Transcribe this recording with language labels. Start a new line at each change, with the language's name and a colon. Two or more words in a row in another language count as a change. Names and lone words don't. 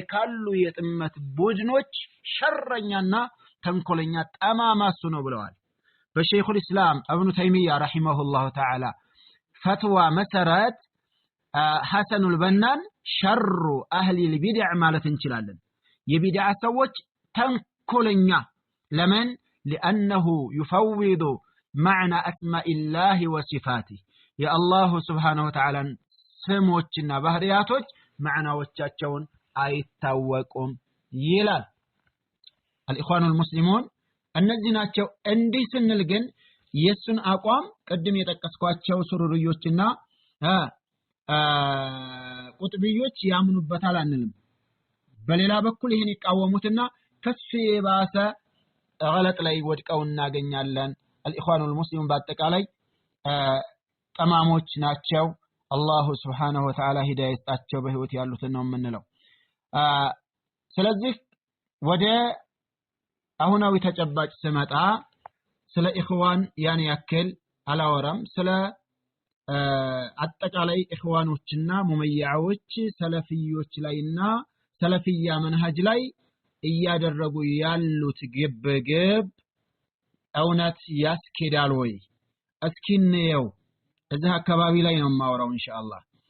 Amharic: ካሉ የጥመት ቡድኖች ሸረኛና ተንኮለኛ ጠማማሱ ነው ብለዋል በሸይኹል እስላም ኢብኑ ተይሚያ ረሂመሁላህ ተዓላ ፈትዋ መሰረት ሐሰኑል በናን
Arabic: شر أهل البدع
Amharic: ማለት እንችላለን የቢድዓ ሰዎች ተንኮለኛ ለምን
Arabic: لانه يفوض معنى اسماء الله وصفاته يا الله سبحانه وتعالى
Amharic: ስሞችና ባህሪያቶች ማዕናዎቻቸውን አይታወቁም ይላል
Arabic: الإخوان المسلمون
Amharic: እነዚህ ናቸው እንዲህ ስንል ግን የሱን አቋም ቀድም የጠቀስኳቸው ሱሩሪዮችና ቁጥብዮች ያምኑበታል አንልም በሌላ በኩል ይሄን ይቃወሙትና ከሱ የባሰ ገለጥ ላይ ወድቀው እናገኛለን
Arabic: الإخوان المسلمون
Amharic: በአጠቃላይ ጠማሞች ናቸው አላህ
Arabic: سبحانه وتعالى
Amharic: ሂዳያ ይስጣቸው በህይወት ያሉትን ነው የምንለው ስለዚህ ወደ አሁናዊ ተጨባጭ ስመጣ ስለ ኢኽዋን ያን ያክል አላወራም ስለ አጠቃላይ ኢኽዋኖችና ሙመያዎች ሰለፊዮች ላይና ሰለፊያ መንሃጅ ላይ እያደረጉ ያሉት ግብግብ እውነት ያስኬዳል ወይ እስኪንየው እዚህ አካባቢ ላይ ነው ማወራው ኢንሻአላህ